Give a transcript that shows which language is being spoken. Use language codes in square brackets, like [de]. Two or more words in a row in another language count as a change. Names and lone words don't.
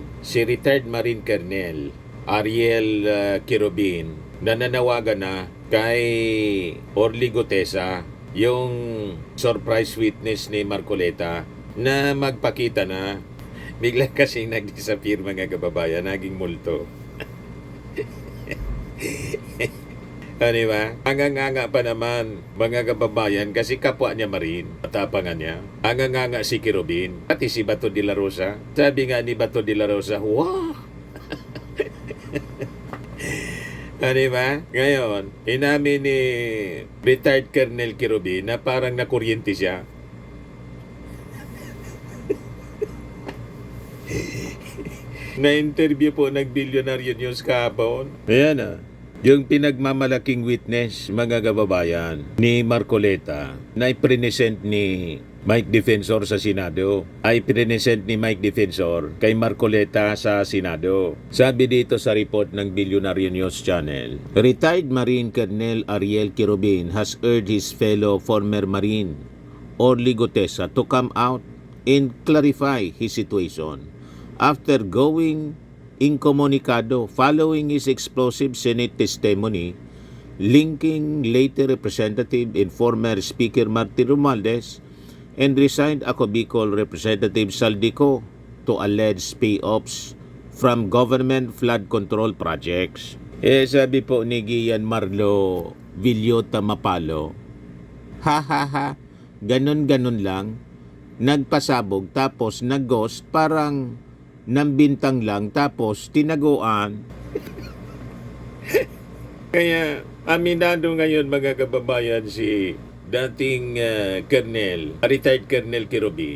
[tl] Si [en] retired Marine Colonel [tl] Ariel Quirobin nananawagan na kay Orly Gutesa, yung [en] surprise witness [tl] ni Marcoleta, na magpakita na. Bigla kasing nag-disappear mga kababayan, naging multo. Ano ba? Anganganga pa naman mga kababayan kasi kapwa niya Marin, matapangan niya. Anganganga si Quirobin, pati si Bato de la Rosa. Sabi nga ni Bato de la Rosa, wow! Ano ba? Ngayon, inamin ni [en] retired Colonel [tl] Quirobin na parang nakuryente siya. Na-interview po ng Billionaire News kahapon. Ayan ah. Yung pinagmamalaking witness, mga kababayan, ni Marcoleta, na ipresent ni Mike Defensor sa Senado, ay present ni Mike Defensor kay Marcoleta sa Senado. Sabi dito sa report ng Billionaire News Channel, [en] retired Marine Colonel Ariel Quirobin has urged his fellow former Marine, Orly Gutesa, to come out and clarify his situation after going incomunicado following his explosive Senate testimony linking later Representative and former Speaker Martin Romualdez and resigned Ako Bicol Representative Saldico to alleged payoffs from government flood control projects. [tl] Sabi po ni Gian Marlo Villota Mapalo, ha ha ha, ganon-ganon lang, nagpasabog tapos nag-ghost, parang nambintang lang tapos tinaguan. Kaya aminado ngayon mga kababayan si dating [en] retired Colonel [tl] Quirobin.